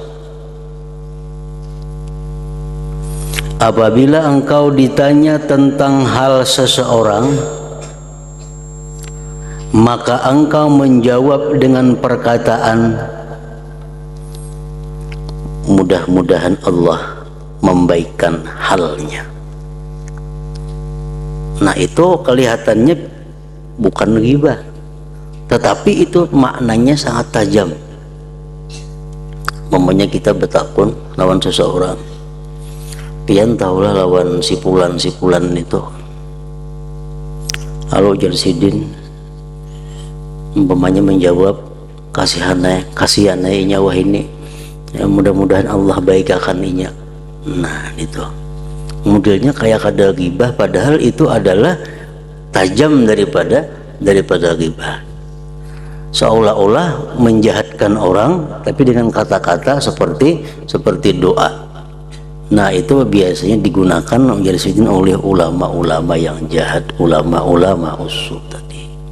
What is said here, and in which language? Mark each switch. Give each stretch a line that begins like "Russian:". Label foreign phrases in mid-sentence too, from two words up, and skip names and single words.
Indonesian: apabila engkau ditanya tentang hal seseorang, maka engkau menjawab dengan perkataan, mudah-mudahan Allah membaikkan halnya. Nah, itu kelihatannya bukan ghibah, tetapi itu maknanya sangat tajam.
Banjar: Umpamanya kita bertakun lawan seseorang, pian tahulah lawan si pulan itu, halo Jansidin, umpamanya menjawab, kasihannya nyawa ini, ya, mudah-mudahan Allah baikakan inya.
Indonesian: Nah, itu modelnya
Banjar: kayak kada
Indonesian: ghibah, padahal itu adalah tajam daripada ghibah. Seolah-olah menjahatkan orang, tapi dengan kata-kata seperti doa. Nah, itu biasanya digunakan oleh ulama-ulama yang jahat, ulama-ulama usuk tadi.